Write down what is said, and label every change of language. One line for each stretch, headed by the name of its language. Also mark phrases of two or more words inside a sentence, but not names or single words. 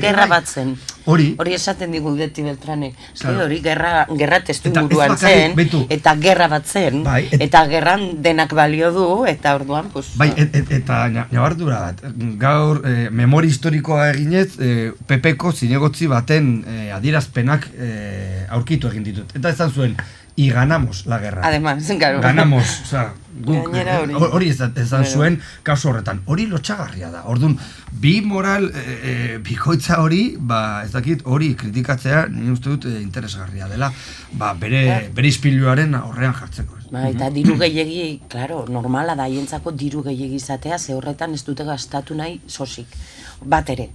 Basque: Gerra bat zen, hori esaten digu Beti Beltranek, hori gerra testu buruan zen, eta gerra bat zen, eta gerran denak balio du, eta orduan, bai, eta nabardura bat, gaur memoria historikoa eginez, PPko zinegotzi baten adierazpenak aurkitu egin ditut, eta esan zuen,
Spanish: y ganamos la guerra. Además, claro. Ganamos,
Basque: hori ezan zuen kasu horretan. Hori lotxagarria da. Orduan, bi moral bikoitza hori, ez dakit, hori kritikatzea, nire uste dut interesgarria dela, bere ispiluaren aurrean jartzeko. Eta diru gehiegi, claro, normala da haientzako diru gehiegi izatea, ze horretan ez dute gastatu nahi sosik, bat ere.